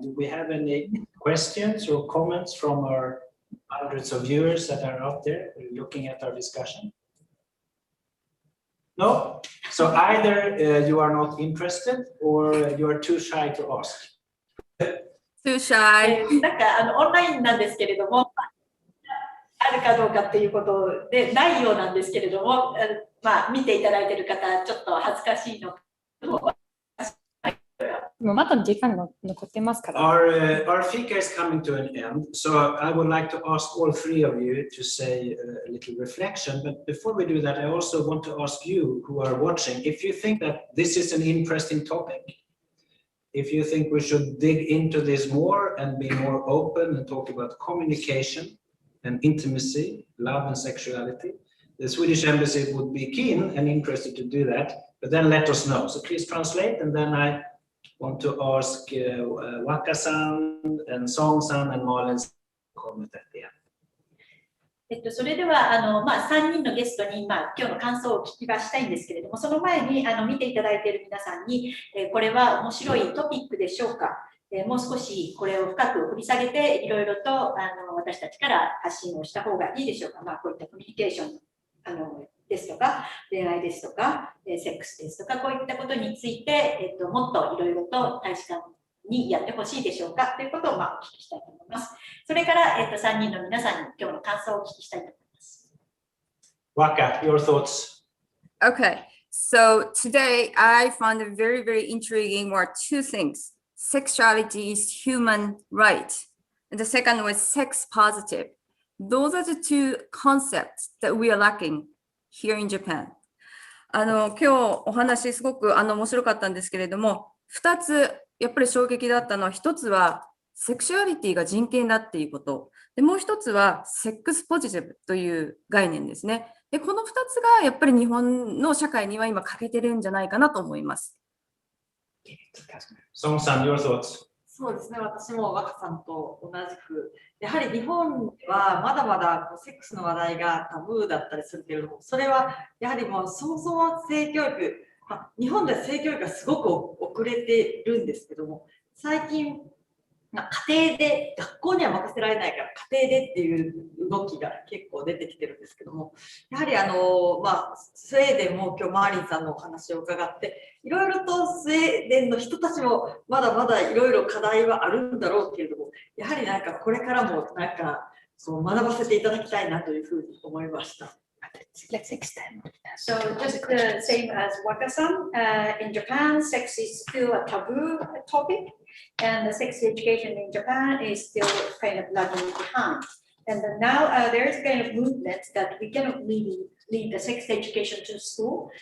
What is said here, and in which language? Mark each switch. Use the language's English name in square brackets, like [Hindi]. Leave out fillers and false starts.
[English] Do we have any questions or comments from our hundreds of viewers that are out there looking at our discussion? No? So either you are not interested or you are too shy to ask. Too shy. [Japanese] なんかオンラインなんですけれども、あるかどうかっていうことでないようなんですけれども、まあ見ていただいている方ちょっと恥ずかしいのと。もうまだ時間が残ってますから。 [English] Our fika is coming to an end, so I would like to ask all three of you to say a little reflection. But before we do that, I also want to ask you who are watching, if you think that this is an interesting topic, if you think we should dig into this more and be more open and talk about communication and intimacy, love and sexuality, the Swedish Embassy would be keen and interested to do that, but then let us know. So please translate, and then I want to ask Waka-san and Song-san and Marlin's comment at the end. [Japanese] それではまあ、3人のゲストに、まあ、今日の感想を聞きはしたいんですけれども、その前に見ていただいている皆さんに、これは面白いトピックでしょうか、もう少しこれを深く掘り下げていろいろと私たちから発信をした方がいいでしょうか、まあ、こういったコミュニケーションですとか恋愛ですとかセックスですとかこういったことについて、もっといろいろと大使館にやってほしいでしょうかということを、まあ、お聞きしたいと思います。それから、3人の皆さんに今日の感想をお聞きしたいと思います。 [English] Waka, your thoughts? Okay, so today I found it very, very intriguing were two things. Sexuality is human right. And the second was sex positive. those are the two concepts that we are lacking here in Japan. [Japanese] 今日お話すごく面白かったんですけれども、2つやっぱり衝撃だったのは、1つはセクシュアリティが人権だっていうこと。で、もう1つはセックスポジティブという概念ですね。で、この2つがやっぱり日本の社会には今欠けてるんじゃないかなと思います。 [English] Songさん、your thoughts? [Japanese] そうですね、私も若さんと同じく、やはり日本はまだまだセックスの話題がタブーだったりするけれども、それはやはりもうそもそも性教育、日本では性教育がすごく遅れてるんですけども、最近、家庭で、学校には任せられないから家庭でっていう動きが結構出てきてるんですけども、やはりスウェーデンも今日マーリンさんのお話を伺って、いろいろとスウェーデンの人たちもまだまだいろいろ課題はあるんだろうけれども、やはりこれからもそう学ばせていただきたいなというふうに思いました。 [English] Let's extend. So just the same as Waka-san, in Japan, sex is still a taboo topic, and the sex education in Japan is still kind of lagging behind. And then now there is a kind of movement that we cannot really lead the sex education to school.